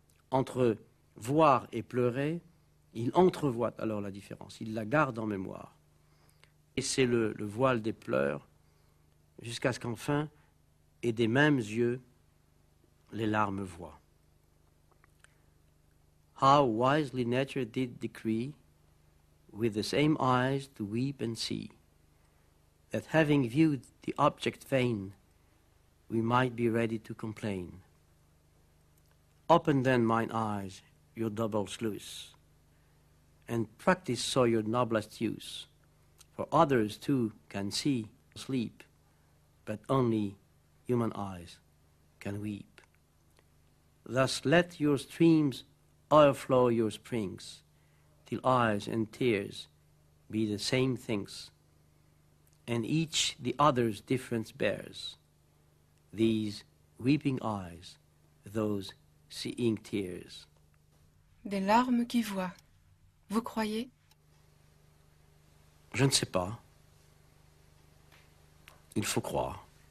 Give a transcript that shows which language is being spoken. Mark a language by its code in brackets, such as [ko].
[fr] Entre voir et pleurer, il entrevoit alors la différence, il la garde en mémoire. Et c'est le voile des pleurs, jusqu'à ce qu'enfin, et des mêmes yeux, les larmes voient. [en] How wisely nature did decree, with the same eyes to weep and see, that having viewed the object vain, we might be ready to complain. Open then, mine eyes, your double sluice, and practice so your noblest use, for others too can see, sleep, but only human eyes can weep. Thus let your streams o'erflow your springs, till eyes and tears be the same things, and each the other's difference bears, these weeping eyes, those seeing tears. [fr] Des larmes qui voient. Vous croyez? Je ne sais pas. Il faut croire.